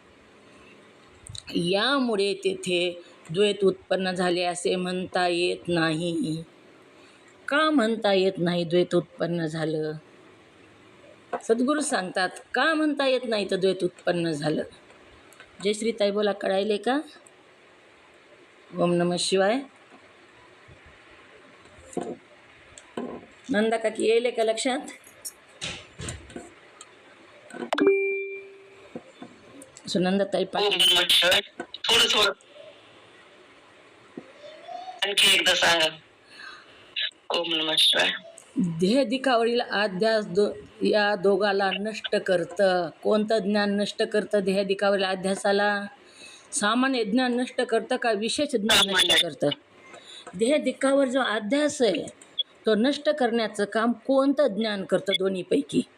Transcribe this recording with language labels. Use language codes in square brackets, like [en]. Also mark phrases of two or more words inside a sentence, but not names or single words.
[mr] यामुळे तेथे द्वैत उत्पन्न झाले असे म्हणता येत नाही. का म्हणता येत नाही द्वैत उत्पन्न झालं? सद्गुरू सांगतात का म्हणता येत नाही तर द्वैत उत्पन्न झालं. जयश्रीताई बोला, कळायले का? [sa] ओम नमः शिवाय. [mr] नंदा काकी येईल का लक्षात? सुनंदाताई ओम पाटील. [sa] नमः शिवाय. [mr] थोडं आणखी एकदा सांगा. [sa] ओम नमः शिवाय. [mr] देह दिखावरील अध्यास या दोघाला नष्ट करतं. कोणतं ज्ञान नष्ट करतं देह दिखावरील अध्यासाला? सामान्य ज्ञान नष्ट करतं का विशेष ज्ञान नष्ट करतं? देह दिखावर जो अध्यास आहे तो नष्ट करण्याचं काम कोणतं ज्ञान करतं दोन्हीपैकी?